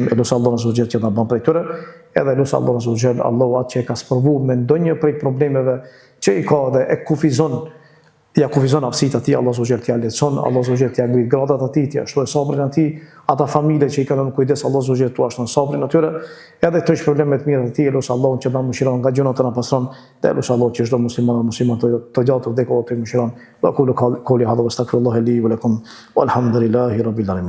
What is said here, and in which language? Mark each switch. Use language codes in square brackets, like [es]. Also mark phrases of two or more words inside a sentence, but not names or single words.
[sq] E lutem Allahun [ar] عز وجل [sq] që na bën prej tyre, edhe lutem Allahun [ar] عز وجل, [sq] Allahu atë që e ka sprovu me ndonjë prej problemeve që i ka dhe e kufizon ja kufizon aftësitë atij, Allah subhanahu t'ia lehtëson, Allah subhanahu t'ia ngrit gradat atij, t'ia shtoj sabrin atij, ata familje që i kanë në kujdes, Allah subhanahu t'ua shton sabrin atyre, edhe këto problemet mira të tij, elos Allahun që na mëshiron nga gjunat tona pastron, dhe elos Allah që çdo musliman të gjatë vdekot të mëshiron. [ar] وأقول قولي هذا وأستغفر الله لي ولكم والحمد لله رب العالمين.